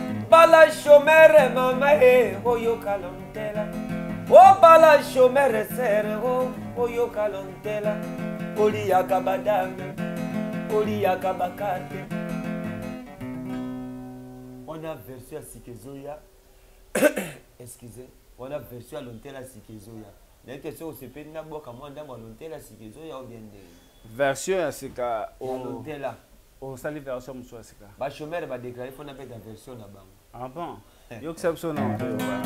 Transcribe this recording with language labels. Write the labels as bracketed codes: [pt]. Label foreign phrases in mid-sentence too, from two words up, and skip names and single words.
[ln] Bala chômeur, mama, eh, oyoka lontela. Oh, bala chômeur, sœur, oh, oyoka lontela. Oliaka badame, oliaka bakate. [fr] On a version [ln] ya Sikezoya. Excusez. [fr] On a version [ln] ya lontela Sikezoya. Na ete so osepeli na boka mwa ndambo ya Lontela siki ezoya [fr] ou bien [ln] ndenge? Version ya sika, Ya o-, Lontela. osali version mosusu ya sika. Ba chômeur ba déclaré fo na beta version na bango. [fr] Ah bon? [ln] Eh. Yo kisa biso na Lontela.